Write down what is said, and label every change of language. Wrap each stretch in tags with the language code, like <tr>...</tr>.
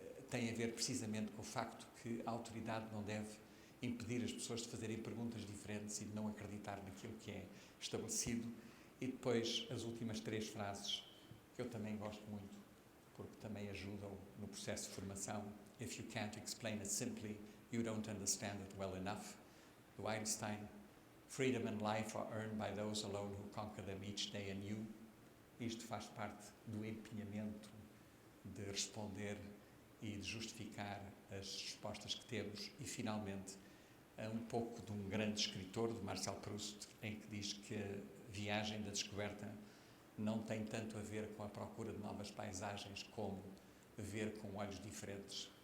<pt>Tem a ver precisamente com o facto que a autoridade não deve impedir as pessoas de fazerem perguntas diferentes e de não acreditar naquilo que é estabelecido. E depois as últimas 3 frases, que eu também gosto muito, porque também ajudam no processo de formação.</pt> <en>If you can't explain it simply, you don't understand it well enough.</en> <pt>Do Einstein.</pt> <en>Freedom and life are earned by those alone who conquer them each day anew.</en> <pt>Isto faz parte do empenhamento de responder e de justificar as respostas que temos. E, finalmente, um pouco de um grande escritor, de Marcel Proust, em que diz que a viagem da descoberta não tem tanto a ver com a procura de novas paisagens como ver com olhos diferentes.</pt>